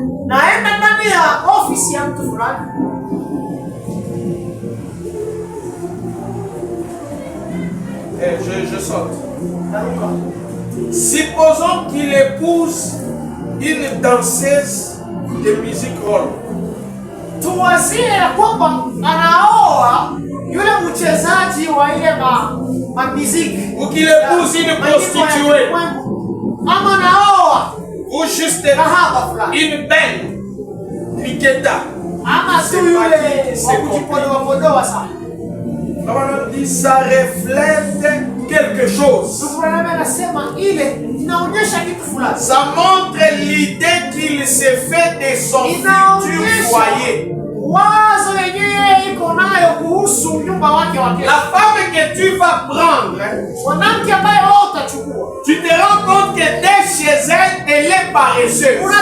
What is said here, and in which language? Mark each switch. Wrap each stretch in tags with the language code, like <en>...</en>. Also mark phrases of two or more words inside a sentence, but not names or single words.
<fr>Et je saute. Supposons qu'il épouse une danseuse de musique roll.</fr> <sw>tuwazie ya kwamba anaoa yule mchezaji wa ile muziki.</sw> <fr>Ou qu'il épouse une prostituée.</fr> <sw>Ama anaoa</sw> <fr>Ou juste</fr> <sw>kahaba fulani.</sw> <fr>une belle piqueta.</fr> <sw>Ama tu yule wa kujipodoa sana.</sw> <fr>On dit ça reflète quelque chose. Ça montre l'idée qu'il s'est fait de son futur foyer. La femme que tu vas prendre, tu te rends compte que dès chez elle, elle est paresseuse.</fr>